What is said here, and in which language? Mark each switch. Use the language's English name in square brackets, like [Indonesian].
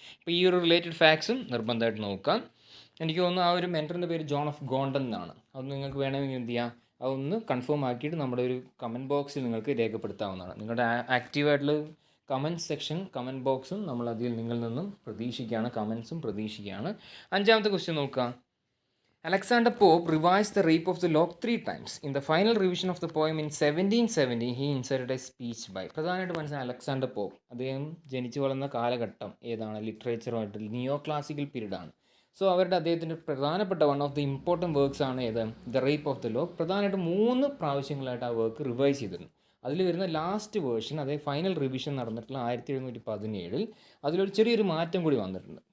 [Malayalam] ഇപ്പോൾ ഈ ഒരു റിലേറ്റഡ് ഫാക്ട്സും നിർബന്ധമായിട്ട് നോക്കാം. എനിക്ക് തോന്നുന്നു ആ ഒരു മെൻറ്ററിൻ്റെ പേര് ജോൺ ഓഫ് ഗോണ്ടൻ എന്നാണ്. അത് നിങ്ങൾക്ക് വേണമെങ്കിൽ എന്ത് ചെയ്യാം, അതൊന്ന് കൺഫേം ആക്കിയിട്ട് നമ്മുടെ ഒരു കമൻറ്റ് ബോക്സിൽ നിങ്ങൾക്ക് രേഖപ്പെടുത്താവുന്നതാണ്. നിങ്ങളുടെ ആക്റ്റീവായിട്ടുള്ള കമൻറ്റ് സെക്ഷൻ, കമൻറ്റ് ബോക്സും നമ്മൾ അതിൽ നിങ്ങളിൽ നിന്നും പ്രതീക്ഷിക്കുകയാണ്, കമൻസും പ്രതീക്ഷിക്കുകയാണ്. 5ാമത്തെ ക്വസ്റ്റ്യൻ നോക്കാം. [English] Alexander Pope revised the Rape of the Lock 3 times. In the final revision of the poem in 1770, he inserted a speech by. [Malayalam] പ്രധാനമായിട്ട് മനസ്സിലായി അലക്സാണ്ടർ പോപ്പ്. അദ്ദേഹം ജനിച്ചു വളർന്ന കാലഘട്ടം ഏതാണ്? ലിറ്ററേച്ചറുമായിട്ട് നിയോ ക്ലാസിക്കൽ പീരീഡ് ആണ്. സോ അദ്ദേഹത്തിൻ്റെ പ്രധാനപ്പെട്ട [English] one of the important works [Malayalam] ആണ് ഏത്? The rape of the lock. പ്രധാനമായിട്ട് 3 പ്രാവശ്യങ്ങളായിട്ട് ആ വർക്ക് റിവൈസ് ചെയ്തിരുന്നു. അതിൽ വരുന്ന ലാസ്റ്റ് വേർഷൻ, അതായത് ഫൈനൽ റിവിഷൻ നടന്നിട്ടുള്ള 1717 അതിലൊരു ചെറിയൊരു മാറ്റം കൂടി വന്നിട്ടുണ്ട്.